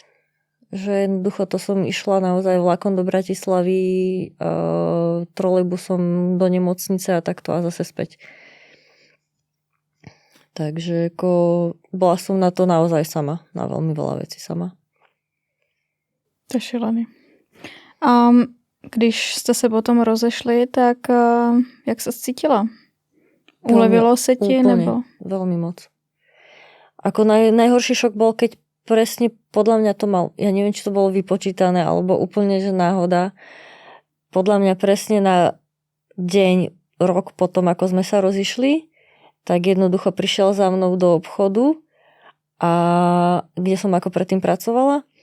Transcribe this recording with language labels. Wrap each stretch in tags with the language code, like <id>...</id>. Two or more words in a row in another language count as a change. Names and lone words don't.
<sk>Že jednoducho to som išla naozaj vlakom do Bratislavy, trolejbusom do nemocnice a takto a zase späť. Takže ako bola som na to naozaj sama. Na veľmi veľa vecí sama.</sk> <cs>To je šílený. A když jste se potom rozešli, tak jak se cítila? Ulevilo se ti?</cs> <sk>Úplne,</sk> <cs>Nebo?</cs> <sk>veľmi moc. Ako najhorší šok bol, keď presne podľa mňa to mal, ja neviem, či to bolo vypočítané, alebo úplne, že náhoda. Podľa mňa presne na deň, rok potom, ako sme sa rozišli, tak jednoducho prišiel za mnou do obchodu, a kde som ako predtým pracovala.</sk>